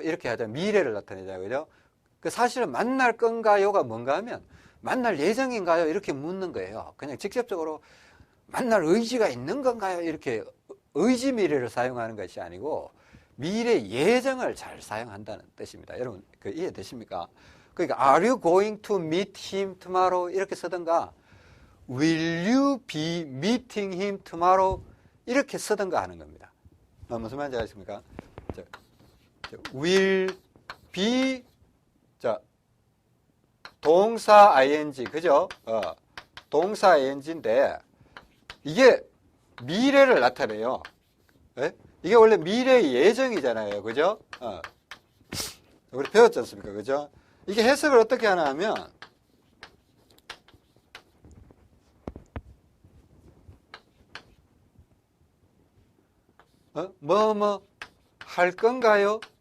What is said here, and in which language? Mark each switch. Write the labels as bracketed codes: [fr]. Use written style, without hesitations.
[ko] 이렇게 하자면 미래를 나타내잖아요. 그죠? 그 사실은 만날 건가요가 뭔가 하면 만날 예정인가요? 이렇게 묻는 거예요. 그냥 직접적으로 만날 의지가 있는 건가요? 이렇게 의지 미래를 사용하는 것이 아니고 미래 예정을 잘 사용한다는 뜻입니다. 여러분 이해되십니까? 그러니까 [en] are you going to meet him tomorrow? [ko] 이렇게 쓰든가 [en] will you be meeting him tomorrow? [ko] 이렇게 쓰든가 하는 겁니다. 무슨 말인지 아십니까? will be 동사 ing 그죠? 동사 ing인데 이게 미래를 나타내요. 네? 이게 원래 미래 예정이잖아요. 그죠? 우리 배웠지 않습니까? 그죠? 이게 해석을 어떻게 하나 하면 뭐 할 건가요?